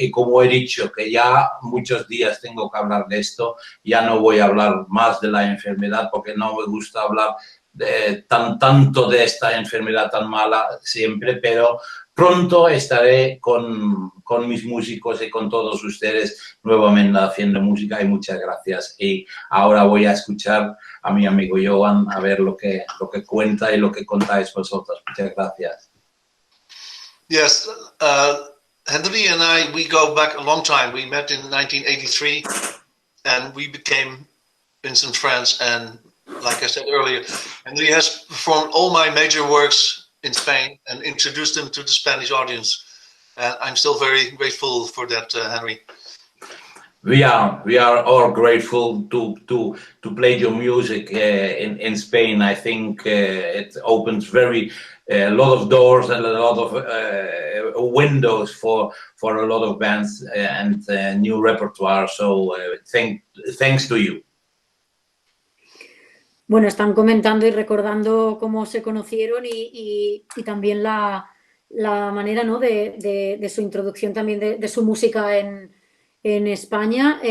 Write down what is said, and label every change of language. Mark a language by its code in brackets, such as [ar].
[es] Y como he dicho, que ya muchos días tengo que hablar de esto, ya no voy a hablar más de la enfermedad, porque no me gusta hablar tanto de esta enfermedad tan mala siempre, pero pronto estaré con mis músicos y con todos ustedes nuevamente haciendo música, y muchas gracias. Y ahora voy a escuchar a mi amigo Johan, a ver lo que cuenta y lo que contáis vosotros. Muchas gracias. [en] Yes, Henry and I, we go back a long time. We met in 1983, and we became instant friends. And like I said earlier, Henry has performed all my major works in Spain and introduced them to the Spanish audience. And I'm still very grateful for that, Henry. We are all grateful to play your music in Spain. I think it opens a lot of doors and a lot of windows for a lot of bands and new repertoire. So thanks to you. [es] Bueno, están comentando y recordando cómo se conocieron, y también la manera, ¿no?, de su introducción también de su música en España.